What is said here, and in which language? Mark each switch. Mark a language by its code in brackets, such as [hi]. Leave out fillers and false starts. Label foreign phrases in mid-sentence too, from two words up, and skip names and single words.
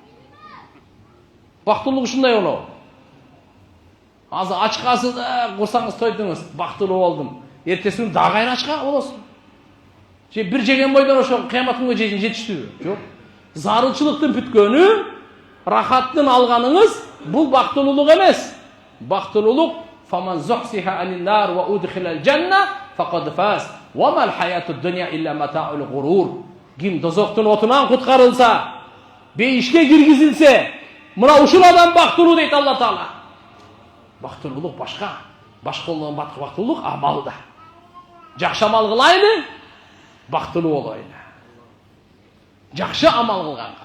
[ky] Бактылуулук ушундай болобу? Азыр ачкасыз да, курсаңыз тойдуңуз, бактылуу болдум. Эртеси күнү дагы кайра ачка болосуң. Же бир жеген бойдон ошо кыямат күнгө чейин жетиштүүбү? Жок. Зарылчылыктын бүткөнү, рахаттын алганыңыз бул бактылуулук эмес. [ar] Бактылуулук فمن زحزح عن النار وأدخل الجنة فقد فاز. وما الحياة الدنيا إلا متاع الغرور. [ky] Ким дозоктун отунан куткарылса, бейишке киргизилсе, мына ушул адам бактылуу дейт Алла Таала. Бактылуулук башка. Башка болгон бактылуулук амалда. Жакшы амал кылайлы, бактылуу болойлу. Жакшы амал кылганга.